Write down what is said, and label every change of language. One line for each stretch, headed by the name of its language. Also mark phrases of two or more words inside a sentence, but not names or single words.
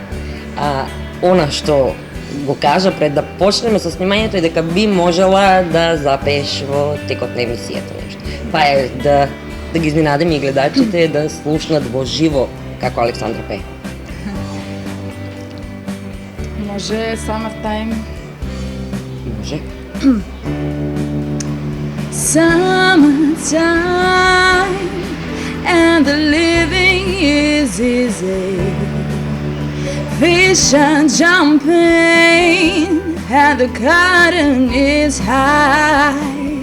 Macedonian: Она што го кажа пред да почнеме со снимањето е дека би можела да запееш во текот на емисијата нешто. Па е да ги изненадиме и гледачите да слушнат во живо како Александра пее. Може Summertime. Може.
English: Summertime and the living is easy. Fish are jumping and the cotton is high.